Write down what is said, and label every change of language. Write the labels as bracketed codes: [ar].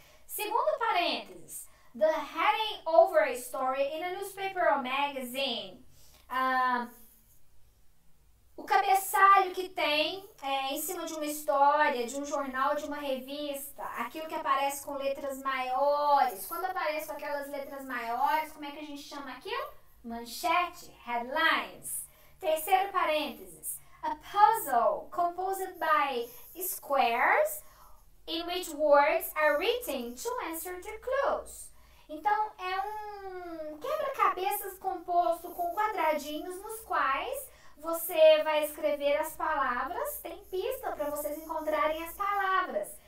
[pt] Segundo parênteses, [en] the heading over a story in a newspaper or magazine. [pt] O cabeçalho que tem em cima de uma história, de um jornal, de uma revista, aquilo que aparece com letras maiores. Quando aparece com aquelas letras maiores, como é que a gente chama aquilo? Manchete, headlines. Terceiro parênteses, [en] a puzzle composed by squares in which words are written to answer the clues. [pt] Então, é um quebra-cabeças composto com quadradinhos nos quais você vai escrever as palavras, tem pista para vocês encontrarem as palavras.